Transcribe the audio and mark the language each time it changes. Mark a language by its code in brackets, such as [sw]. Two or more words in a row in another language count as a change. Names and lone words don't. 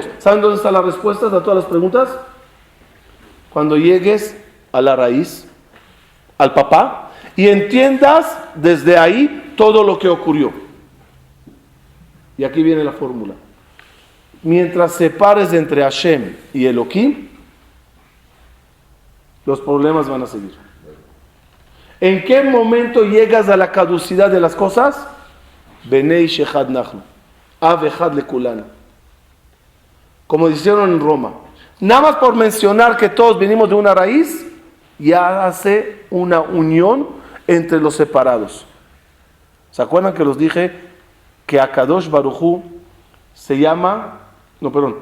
[es] ¿Saben dónde están las respuestas a todas las preguntas? Cuando llegues a la raíz, al papá, y entiendas desde ahí todo lo que ocurrió. Y aquí viene la fórmula. Mientras separes entre Hashem y Elohim, los problemas van a seguir. ¿En qué momento llegas a la caducidad de las cosas? [he] בני שאחד נחנו, אב אחד לכולנו. [es] Como dijeron en Roma. Nada más por mencionar que todos venimos de una raíz, ya hace una unión entre los separados. ¿Se acuerdan que los dije que Akadosh Baruj Hu se llama... No, perdón.